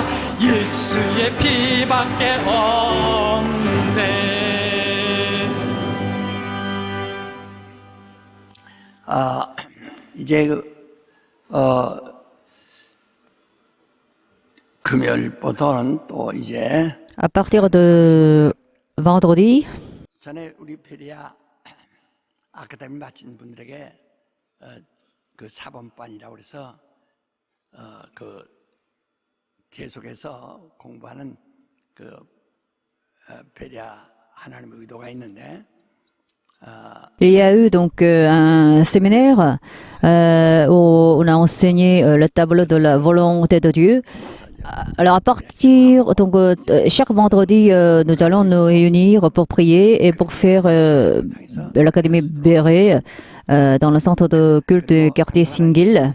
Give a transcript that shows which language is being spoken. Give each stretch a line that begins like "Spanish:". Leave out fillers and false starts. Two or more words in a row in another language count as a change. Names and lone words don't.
Korean: 예수의 피밖에 없네. 이제 금요일부터는 또 이제
French: À partir de vendredi,
Korean: 전에 우리 페리아 아카데미 마친 분들에게 그 사범반이라고 그래서 그 계속해서 공부하는 그 페리아 하나님의 의도가 있는데
French: il y a eu donc un séminaire où on a enseigné le tableau de la volonté de Dieu. Alors à partir, donc chaque vendredi, nous allons nous réunir pour prier et pour faire l'Académie Béret dans le centre de culte du quartier Singil.